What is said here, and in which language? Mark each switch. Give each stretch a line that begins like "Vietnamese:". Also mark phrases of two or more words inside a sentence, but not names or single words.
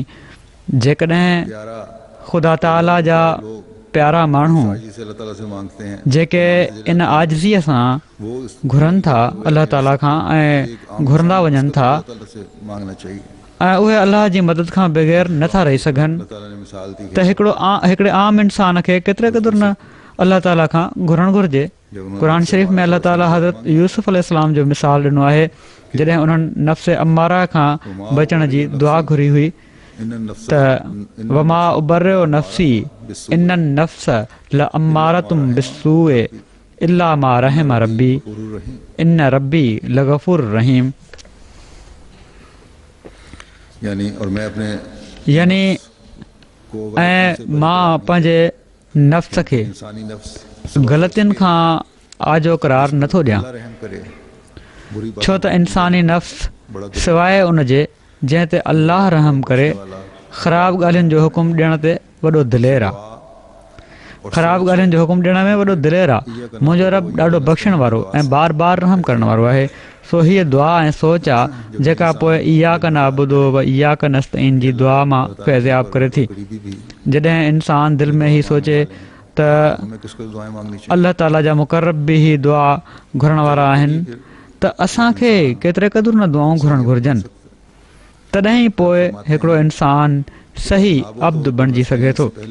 Sindhi: जेकॾहिं ख़ुदा ताला जा प्यारा माण्हू जेके इन आजिज़ीअ सां घुरनि था अलाह ताला खां ऐं घुरंदा वञनि था ऐं उहे अलाह जी मदद खां बग़ैर नथा रही सघनि, त हिकिड़े आम इंसान खे केतिरे क़दुरु न अलाह ताला खां घुरणु घुरिजे। क़ुर शरीफ़ में अलाह ताला हज़रत यूसुफ अलैहिस्सलाम जो मिसाल ॾिनो आहे जॾहिं उन्हनि नफ़्स अमारा खां बचण जी दुआ घुरी हुई त
Arabic: وما أبرئ نفسي إن النفس لأمارة بالسوء إلا ما رحم ربي إن ربي لغفور رحيم.
Sindhi: यानी ऐं मां पंहिंजे नफ़्स खे ग़लतियुनि खां आजो करार नथो ॾियां, छो त इंसानी नफ़्स सवाइ उन जे जंहिं ते अल्लाह रहम करे ख़राब ॻाल्हियुनि जो हुकुम ॾियण ते वॾो दिलेर आहे, ख़राब ॻाल्हियुनि जो हुकुम ॾियण में वॾो दिलेर आहे। मुंहिंजो रब ॾाढो बख़्शण वारो ऐं बार बार रहम करण वारो आहे। सो हीअ दुआ ऐं सोच आहे जेका पोइ
Arabic: إياك نعبد وإياك نستعين
Sindhi: जी दुआ मां फैज़याब करे थी। जॾहिं इंसान दिलि में ई सोचे त अलाह ताला जा मुक़रब बि ही दुआ घुरण वारा आहिनि त असांखे केतिरे क़दुरु न दुआऊं घुरणु घुरिजनि, तॾहिं ई पोइ हिकिड़ो इंसानु सही अब्द बणिजी सघे थो।